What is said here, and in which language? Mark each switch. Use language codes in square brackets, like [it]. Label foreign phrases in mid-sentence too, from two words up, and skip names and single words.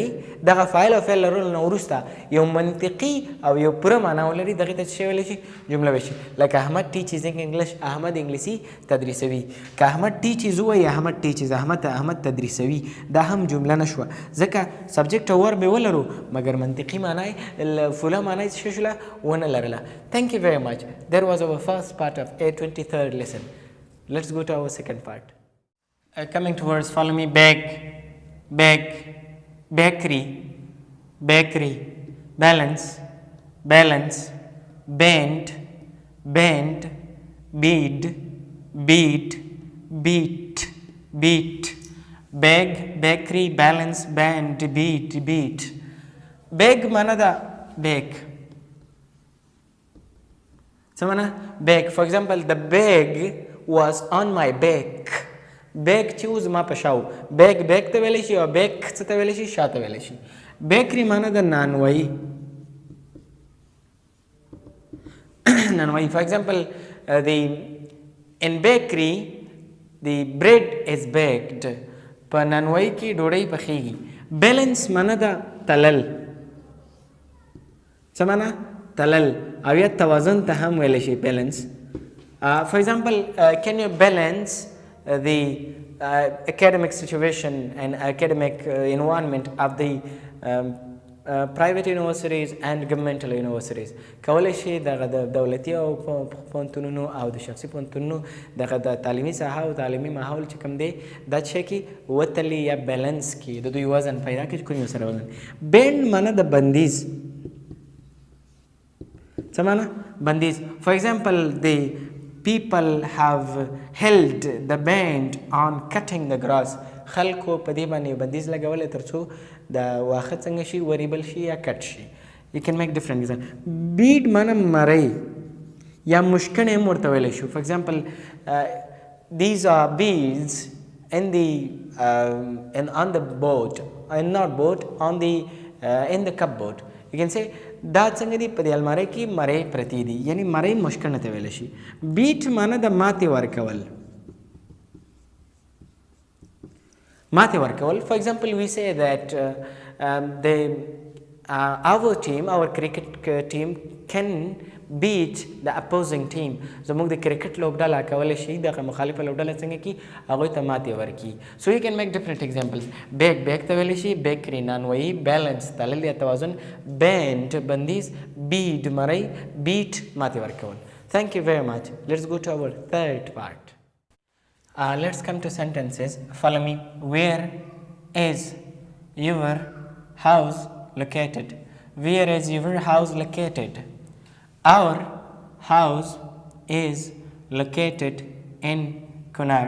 [ps] دغه فاعل او فعل لرلو نه وروسته یو منطقي او یو پوره معنا ولري، دغې ته څه ویلی شي؟ جمله ویلی شي. لکه احمد [en] teaches English, [ps] احمد انګلیسي تدریسوي. که احمد ټیچز ووایي احمد ټیچز، احمد تدریسوي، دا هم جمله نه شوه، ځکه سبجیکټ او ورب یې ولرو، مګر منطقي معنا یې فوله معنا یې څه شوله؟ ونه لرله. [en] Thank you very much. That was our first part of a 23rd lesson. Let's go to our second part. Coming towards, follow me. Bag, bakery, bakery, balance, balance, bend, bend, bead, beat, beat, beat, bag, bakery, balance, bend, beat, beat. [ps] Bag mana da bag. So mana bag. [en] For example, the bag was on my back. [ps] بیک چې و زما په شاو، بیک ته ویلی شي او بیک څه ته ویلی شي؟ شا ته ویلی شي. بیکري معنا د نانوایي. نانوایي. [en] For example, in bakery the bread is baked. [ps] په نانوایي کې ډوډۍ پخیږي. بیلنس معنا د تلل. څه معنا؟ تلل. او یا توازن ته هم ویلی شي بیلنس. [en] For example, can you balance the academic situation and academic environment of the private universities and governmental universities. [ps] کولی شي دغه د دولتي او پوهنتونونو او د شخصي پوهنتونونو دغه د تعلیمي ساحه او تعلیمي ماحول چې کوم دی دا څه کړي؟ وتلي یا بیلنس کړي، د دوی وزن پیدا کړي چې کوم یو سره وزن. بینډ معنا د بندیز. څه معنا؟ بندیز. [en] For example, the people have held the ban on cutting the grass. [ps] خلکو په دې باندې بندیز لګولی تر څو د واښه څنګه شي؟ وریبل شي یا کټ شي. [en] You can make different examples. [ps] bead معنا مرۍ یا مشکڼې هم ورته ویلی شو. [en] For example, these are beads in on the boat, and not boat, in the cupboard. You can say [ps] دا څنګه دی؟ په دې المارۍ کې مرۍ پرتې دي، یعنی مرۍ مشکڼه ته ویلی شي. بیټ معنا د ماتې ورکول. ماتې ورکول. [en] For example, we say that our cricket team can beat the opposing team. [ps] زموږ د کرکټ لوبډله کولی شي دغه مخالفه لوبډله څنګه کړي؟ هغوی ته ماتې ورکړي. [en] So you can make different examples. [ps] بیک ته ویلی شي، بیکري نانوایي، بیلنس تلل یا توازن، بینډ بندیز، بیډ مرۍ، بیټ ماتې ورکول. [en] Thank you very much. Let's go to our third part. Let's come to sentences. Follow me. Where is your house located? Where is your house located? Our house is located in Kunar.